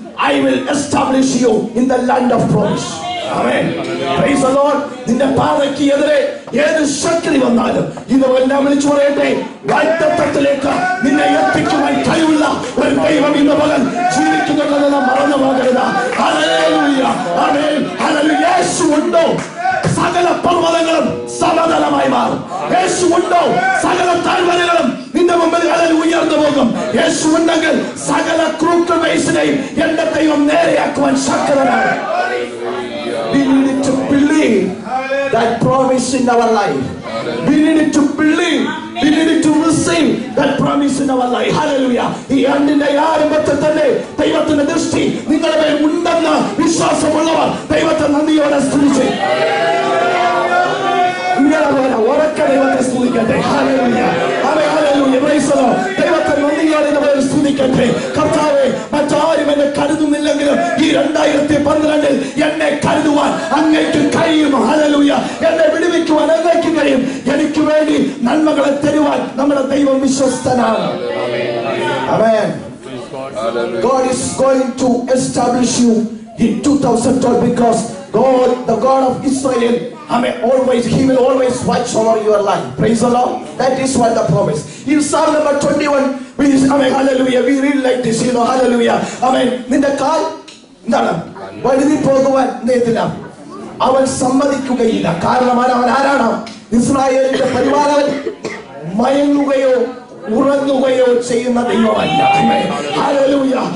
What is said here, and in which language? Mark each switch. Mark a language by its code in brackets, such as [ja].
[en] I will establish you in the land of promise. Amen. Praise the Lord. [ml] നിന്റെ പാതയ്ക്ക് എതിരെ ഏത് ശക്തി വന്നാലും ഇന്ന് എല്ലാം വിളിച്ചു പറയട്ടെ, വാഗ്ദത്തത്തിലേക്ക് നിന്നെ എത്തിക്കുവാൻ കഴിവുള്ള ഒരു ദൈവം ഇന്ന് പകൽ ജീവിക്കുന്നുണ്ടെന്ന് നാം മറന്നു പോകരുത്. ഹല്ലേലൂയ. ആമേൻ. ഹല്ലേലൂയ. യേശു ഉണ്ടോ സകല പർവ്വതങ്ങളും സമതലമായി മാറും. യേശു ഉണ്ടോ സകല താഴ്വരകളും നിന്റെ മുമ്പിൽ ഉയർന്നു പോകും. യേശു ഉണ്ടെങ്കിൽ സകല ക്രൂക്കൽ വയസ്സിനെയും എന്റെ ദൈവം നേരെയാക്കുവാൻ ശക്തനാണ്. [en] We need to believe that promise in our life. We need to believe. We need to receive that promise in our life. Hallelujah. [ml] ഈ ആണ്ടിന്റെ ആരംഭത്തിൽ തന്നെ ദൈവത്തിന്റെ ദൃഷ്ടി നിങ്ങളുടെ മേൽ ഉണ്ടെന്ന് വിശ്വാസമുള്ളവർ ദൈവത്തെ നന്ദിയോടെ സ്തുതിച്ച് ഉറക്കെ ദൈവത്തെ സ്തുതിക്കട്ടെ. [en] Hallelujah. Hallelujah. Praise the Lord. [ml] ദൈവത്തെ നന്ദിയോടെ നമ്മൾ സ്തുതിക്കട്ടെ. കർത്താവേ, മറ്റാരും എന്നെ കരുതുന്നില്ലെങ്കിലും ഈ 2012 എന്നെ കരുതുവാൻ അങ്ങേക്ക് കഴിയും. ഹല്ലേലൂയ. എന്നെ വിടുവിക്കുവാൻ അങ്ങേക്ക് കഴിയും. എനിക്ക് വേണ്ടി നന്മകളെ തരുവാൻ നമ്മുടെ ദൈവം വിശ്വസ്തനാണ്. [en] Amen. God is going to establish you in 2012 because God, the God of Israel, He will always watch over your life. Praise the Lord. That is what the promise. In Psalm number 21, hallelujah, we read like this, hallelujah. [ml] നിന്റെ കാൽ എന്താണ് വഴുതി പോകുവാൻ നേരത്തില്ല, അവൻ സമ്മതിക്കുകയില്ല. കാരണം അവൻ ആരാണ്? ഇസ്രായേലിന്റെ പരിപാലകൻ. മയങ്ങുകയോ ഉറങ്ങുകയോ ചെയ്യുന്ന ദൈവമല്ല. ഹല്ലേലൂയ.